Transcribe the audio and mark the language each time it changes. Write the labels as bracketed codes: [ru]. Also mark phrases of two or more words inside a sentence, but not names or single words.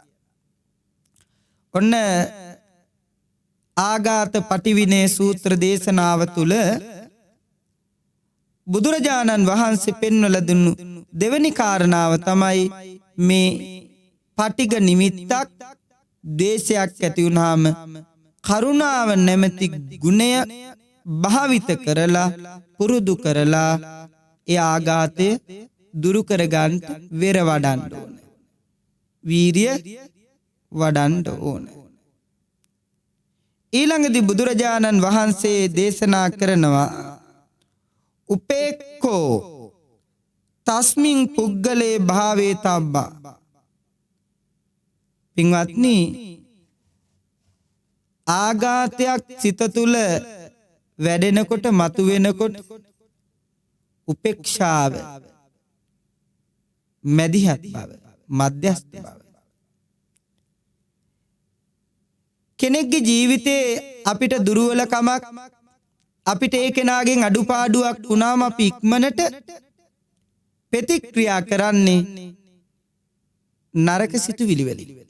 [si] ඔන්න ආඝාත පටිවිනේ සූත්‍ර දේශනාව තුල බුදුරජාණන් වහන්සේ පෙන්වලා දුන්නු දෙවෙනි කාරණාව තමයි මේ පටිඝ නිමිත්තක් දේශයක් ඇති වුනහම කරුණාව නැමැති ගුණය භාවිත කරලා පුරුදු කරලා ඒ ආඝාතය දුරු කරගන්න වෙර වඩන්න ඕන. වීරිය වඩන්න ඕන. ඊළඟදී බුදුරජාණන් වහන්සේ දේශනා කරනවා [pi] උපේක්ඛෝ තස්මින් පුග්ගලේ භාවේ තබ්බා. [si] පින්වත්නි ආඝාතයක් සිත තුළ වැඩෙනකොට මතුවෙනකොට උපේක්ෂාව, මැදිහත් බව, මධ්‍යස්ථ බව කෙනෙක්ගේ ජීවිතේ අපිට දුර්වලකමක් අපිට ඒ කෙනාගෙන් අඩුපාඩුවක් වුණාම අපි ඉක්මනට ප්‍රතික්‍රියා කරන්නේ නරක සිතුවිලි වලින්.